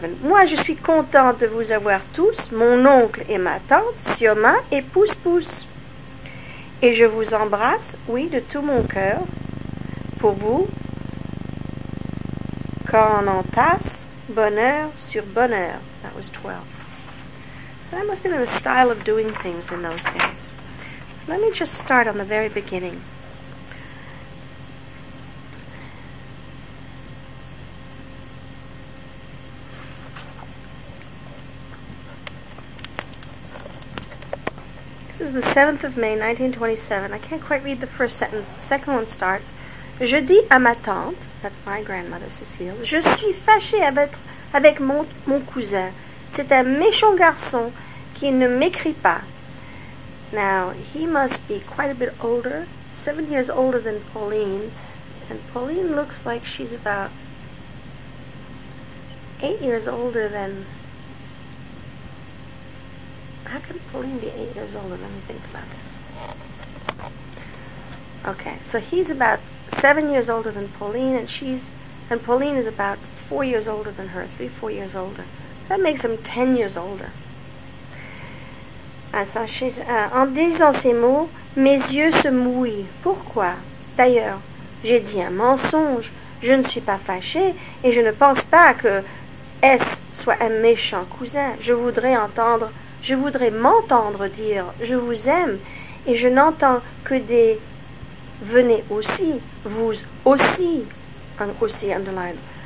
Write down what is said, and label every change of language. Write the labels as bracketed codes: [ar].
[fr] Moi, je suis contente de vous avoir tous, mon oncle et ma tante, Sioma et Pousse-Pousse. Et je vous embrasse, oui, de tout mon cœur. Pour vous, quand on entasse bonheur sur bonheur. [en] That was 12. So that must have been a style of doing things in those days. Let me just start on the very beginning. This is the 7th of May, 1927. I can't quite read the first sentence. The second one starts. [fr] Je dis à ma tante, [en] that's my grandmother [fr] Cécile, je suis fâchée avec mon cousin. C'est un méchant garçon qui ne m'écrit pas. [en] Now, he must be quite a bit older, 7 years older than Pauline. And Pauline looks like she's about 8 years older than... How can Pauline be 8 years older? Let me think about this. Okay, so he's about 7 years older than Pauline, and Pauline is about 4 years older than her, 3-4 years older. That makes him 10 years older. So [fr] en disant ces mots, mes yeux se mouillent. Pourquoi? D'ailleurs, j'ai dit un mensonge. Je ne suis pas fâchée et je ne pense pas que S soit un méchant cousin. Je voudrais m'entendre dire je vous aime et je n'entends que des venez aussi, vous aussi, aussi [en] underline.